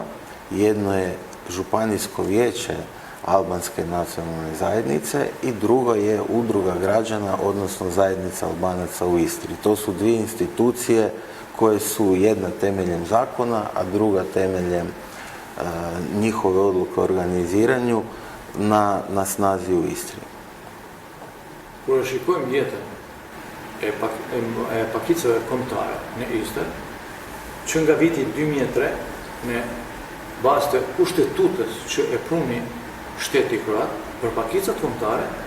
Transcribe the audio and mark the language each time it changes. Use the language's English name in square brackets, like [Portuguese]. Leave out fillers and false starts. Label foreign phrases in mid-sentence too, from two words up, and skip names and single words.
[Croatian] Jedno je Županijsko vijeće albanske nacionalne zajednice i drugo je Udruga građana, odnosno Zajednica Albanaca u Istri. To su dvije institucije koje su jedna temeljem zakona, a druga temeljem njihove odluke o organiziranju na snazi u Istri. [Albanian] Kur shikojmë jetën e pakicave kombëtare në Istër, që nga viti 2003 në bazë të kushtetutës që e pruni shteti kroat për pakicat kombëtare,